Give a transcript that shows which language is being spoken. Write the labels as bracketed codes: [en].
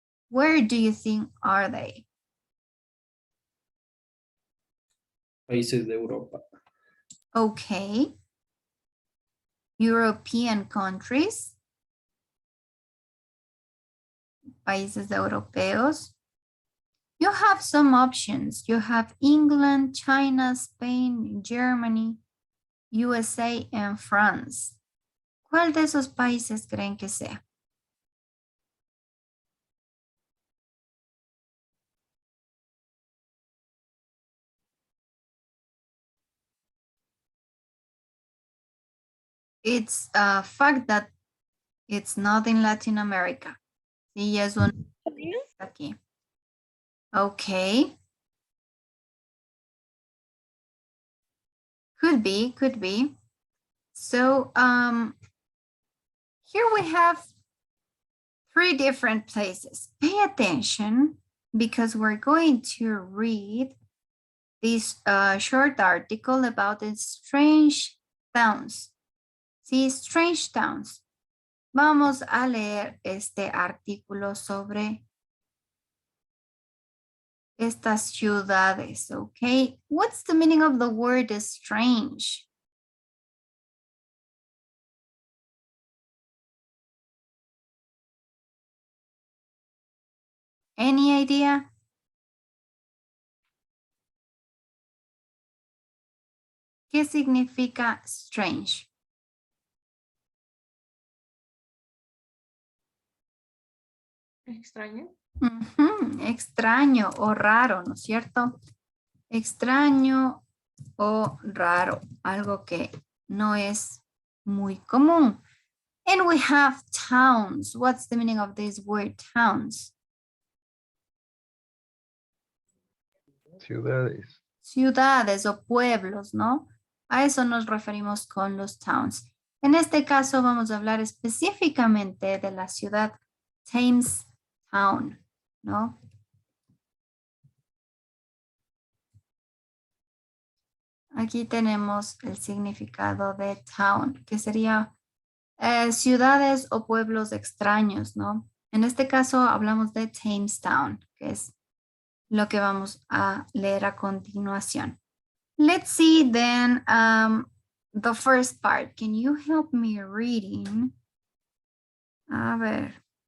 [en] Where do you think are they? [es] Países de Europa. [en] Okay. European countries. [es] Países europeos. [en] You have some options. You have England, China, Spain, Germany, USA, and France. [es] ¿Cuál de esos países creen que sea? [en] It's a fact that it's not in Latin America. [es] Sí, es un aquí. Okay. [en] Could be, could be. So, here we have 3 different places. Pay attention because we're going to read this short article about the strange towns. [es] Sí, strange towns. Vamos a leer este artículo sobre estas ciudades, okay? [en] What's the meaning of the word strange? Any idea? [es] ¿Qué significa strange? Extraño. Extraño o raro, ¿no es cierto? Extraño o raro, algo que no es muy común. And we have towns. What's the meaning of this word, towns? Ciudades. Ciudades o pueblos, ¿no? A eso nos referimos con los towns. En este caso vamos a hablar específicamente de la ciudad Jamestown, ¿no? Aquí tenemos el significado de town, que sería ciudades o pueblos extraños, ¿no? En este caso hablamos de Jamestown, que es lo que vamos a leer a continuación. [en] Let's see then the first part. Can you help me reading? [es] A ver.